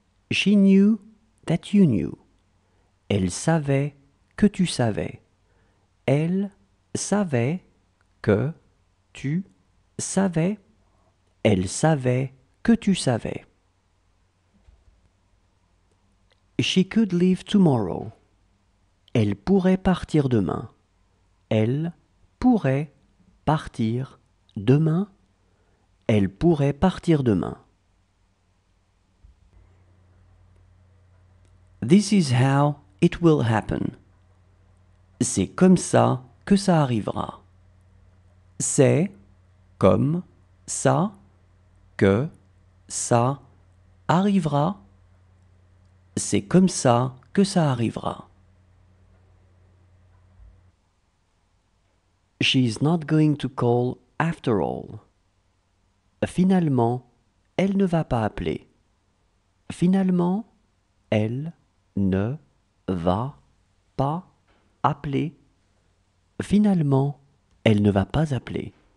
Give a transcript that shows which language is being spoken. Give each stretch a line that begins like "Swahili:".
English: She knew that you knew.
French: Elle savait que tu savais. Elle savait que tu savais. Elle savait que tu savais.
English: She could leave tomorrow.
French: Elle pourrait partir demain. Elle pourrait partir demain. Elle pourrait partir demain.
English: This is how it will happen.
French: C'est comme ça que ça arrivera. C'est comme ça que ça arrivera. C'est comme ça que ça arrivera.
English: She's not going to call after all.
French: Finalement, elle ne va pas appeler. Finalement, elle ne va pas appeler. Finalement, elle ne va pas appeler.